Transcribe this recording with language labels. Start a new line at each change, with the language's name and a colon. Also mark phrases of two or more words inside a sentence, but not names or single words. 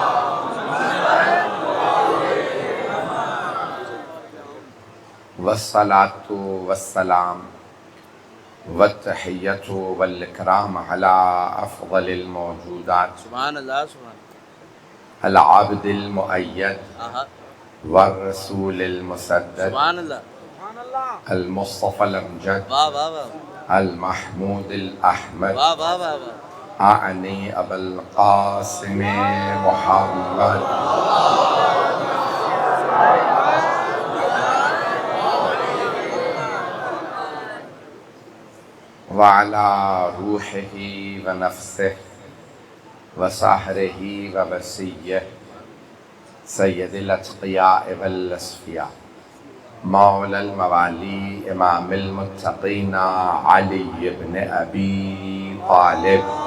Arabic: والصلاة والسلام والتحية والإكرام على أفضل الموجودات سبحان اللہ سبحان العبد المؤيد اللہ والرسول المسدد سبحان اللہ المصطفى الأمجد
Urdu: واہ واہ واہ
Arabic: المحمود الأحمد
Urdu: واہ واہ واہ واہ
Arabic: أعني أبا القاسم محمد وعلى روحه ونفسه وسحره ووسيه سيد الأتقياء والأصفياء مولى الموالي إمام المتقين علي بن أبي طالب